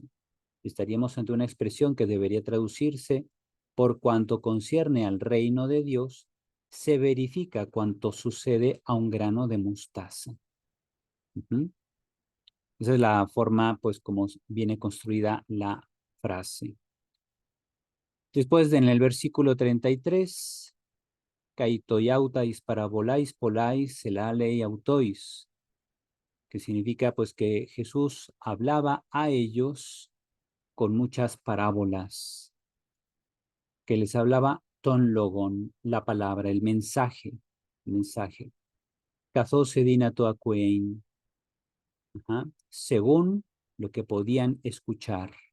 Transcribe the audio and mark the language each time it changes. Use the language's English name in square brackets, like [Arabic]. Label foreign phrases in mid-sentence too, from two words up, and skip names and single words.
[Spanish] Estaríamos ante una expresión que debería traducirse por cuanto concierne al reino de Dios, se verifica cuanto sucede a un grano de mostaza. Uh-huh. Esa es la forma, pues, como viene construida la frase. Después, en el versículo 33, [Greek] καὶ τοιαύταις παραβολαῖς πολλαῖς ἐλάλει αὐτοῖς, [Spanish] que significa, pues, que Jesús hablaba a ellos con muchas parábolas, que les hablaba [Greek] τὸν λόγον, [Spanish] la palabra, el mensaje, [Greek] Καθώς εδύνατο ακουέιν, [Spanish] según lo que podían escuchar.